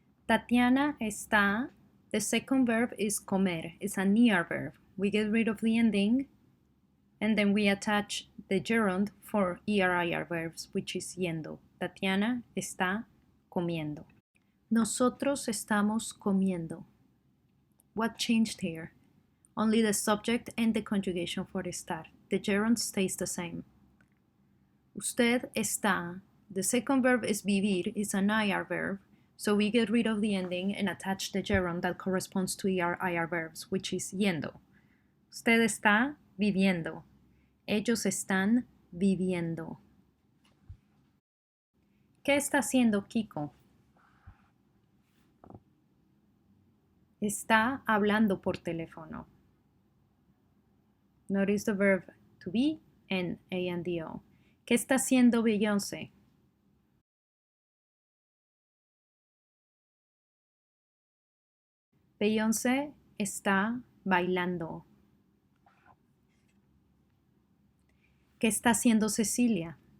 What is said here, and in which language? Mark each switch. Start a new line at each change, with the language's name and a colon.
Spanish: Tatiana está.
English: The second verb is comer. It's an ER verb. We get rid of the ending, and then we attach the gerund for ER-IR verbs, which is yendo.
Spanish: Tatiana está comiendo. Nosotros estamos comiendo.
English: What changed here? Only the subject and the conjugation for estar. The gerund stays the same.
Spanish: Usted está.
English: The second verb is vivir, is an IR verb, so we get rid of the ending and attach the gerund that corresponds to ER-IR verbs, which is yendo.
Spanish: Usted está viviendo. Ellos están viviendo. ¿Qué está haciendo Kiko? Está hablando por teléfono.
English: Notice the verb to be and ANDO.
Spanish: ¿Qué está haciendo Beyoncé? Beyoncé está bailando. ¿Qué está haciendo Cecilia?